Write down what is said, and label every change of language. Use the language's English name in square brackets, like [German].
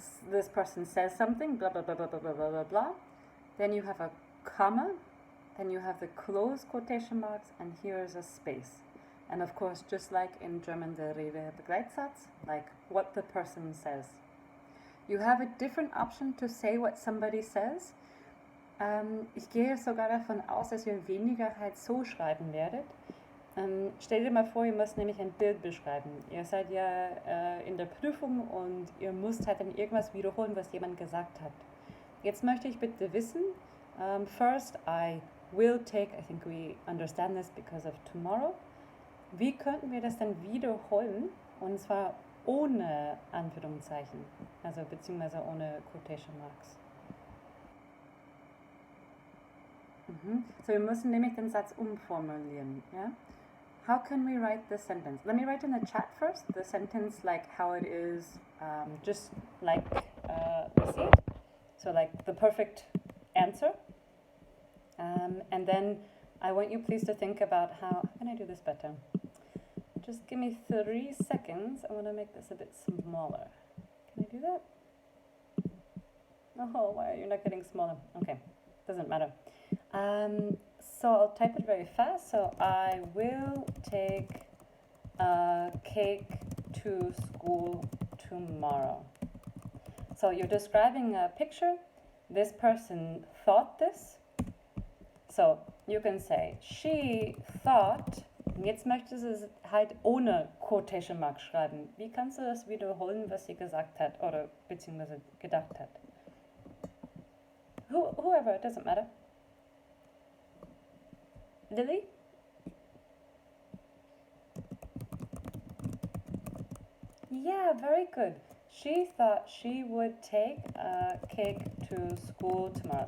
[English] This person says something, blah, blah, blah, blah, blah, blah, blah, blah, blah. Then you have a comma, then you have the closed quotation marks, and here is a space. And of course, just like in German, the Redebegleitsatz, like what the person says. You have a different option to say what somebody says. [German] Ich gehe sogar davon aus, dass ihr weniger halt so schreiben werdet. Stell dir mal vor, ihr müsst nämlich ein Bild beschreiben. Ihr seid ja in der Prüfung und ihr müsst halt dann irgendwas wiederholen, was jemand gesagt hat. Jetzt möchte ich bitte wissen, [English] first I will take, I think we understand this because of tomorrow. [German] Wie könnten wir das dann wiederholen, und zwar ohne Anführungszeichen, also beziehungsweise ohne Quotation Marks? So wir müssen nämlich den Satz umformulieren, ja? [English] How can we write the sentence? Let me write in the chat first the sentence like how it is, just like we see it. So like the perfect answer. And then I want you please to think about how can I do this better? Just give me 3 seconds. I want to make this a bit smaller. Can I do that? Oh, why are you not getting smaller? Okay, doesn't matter. So I'll type it very fast. So I will take a cake to school tomorrow. So you're describing a picture. This person thought this. So you can say, she thought. [German] Und jetzt möchtest du es halt ohne Quotation Mark schreiben. Wie kannst du das wiederholen, was sie gesagt hat oder beziehungsweise gedacht hat? [English] Whoever, it doesn't matter. Lily? Yeah, very good. She thought she would take a cake to school tomorrow.